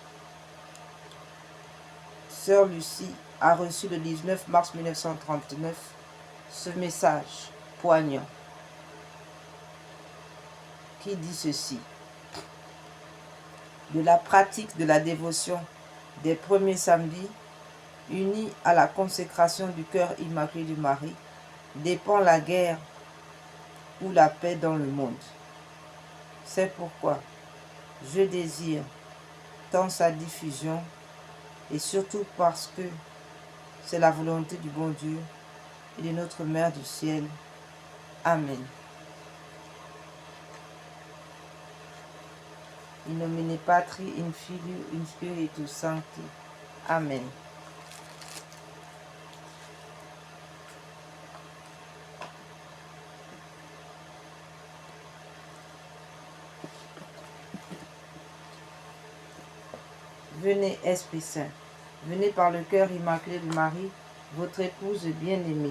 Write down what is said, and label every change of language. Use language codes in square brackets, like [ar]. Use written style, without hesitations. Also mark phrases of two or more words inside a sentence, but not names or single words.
[fr] Sœur Lucie a reçu le 19 mars 1939 ce message poignant qui dit ceci: de la pratique de la dévotion des premiers samedis, unie à la consécration du cœur immaculé du Marie, dépend la guerre ou la paix dans le monde. C'est pourquoi je désire tant sa diffusion, et surtout parce que c'est la volonté du bon Dieu et de notre Mère du ciel. Amen. [la] In nomine Patri, in Filio, in Spiritus Sancti. Amen. [fr] Venez, Esprit Saint, venez par le cœur immaculé de Marie, votre épouse bien-aimée.